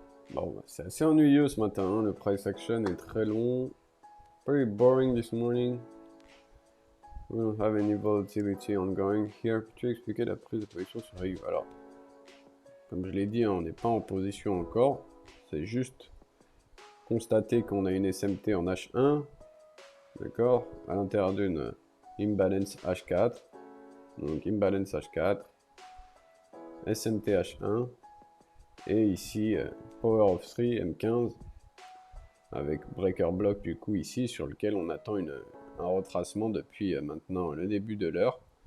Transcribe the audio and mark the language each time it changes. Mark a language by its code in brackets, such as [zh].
[fr] Bon, bah, c'est assez ennuyeux ce matin, hein. Le price action est très long. [en] Very boring this morning. We don't have any volatility ongoing here. [fr] Peux-tu expliquer la prise de position sur EU? Alors, comme je l'ai dit, hein, on n'est pas en position encore. C'est juste constater qu'on a une SMT en H1, d'accord, à l'intérieur d'une imbalance H4. Donc imbalance H4, SMT H1, et ici Power of 3 M15 avec breaker block du coup ici sur lequel on attend un retracement depuis maintenant le début de l'heure.